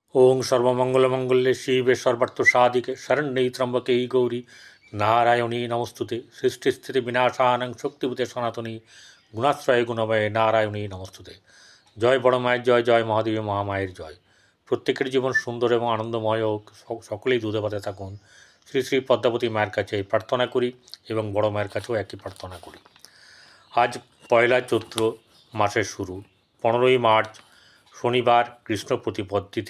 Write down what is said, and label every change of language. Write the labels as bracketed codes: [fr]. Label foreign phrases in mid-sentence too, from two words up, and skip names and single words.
[sa] ओं सर्वमंगलमंगल्ये शिवे सर्वार्थसाधिके शरण्ये त्र्यंबके गौरी नारायणी नमस्तुते सृष्टिस्थिति विनाशानं शक्तिभूते सनातनी गुणाश्रय गुणमये नारायणी नमस्तुते। [bn] জয় বড় माয়ের জয়, জয় মহাদেবী মহামায়ের জয়। প্রত্যেকের জীবন সুন্দর এবং আনন্দময় হোক, সকলেই দুধে ভাতে থাকুন শ্রী শ্রী পদ্মাবতী মায়ের কাছে এই প্রার্থনা করি এবং বড় মায়ের কাছেও একই প্রার্থনা করি। আজ পয়লা চৈত্র মাসের শুরু, 15ই মার্চ শনিবার, কৃষ্ণ প্রতিপদ তিথি।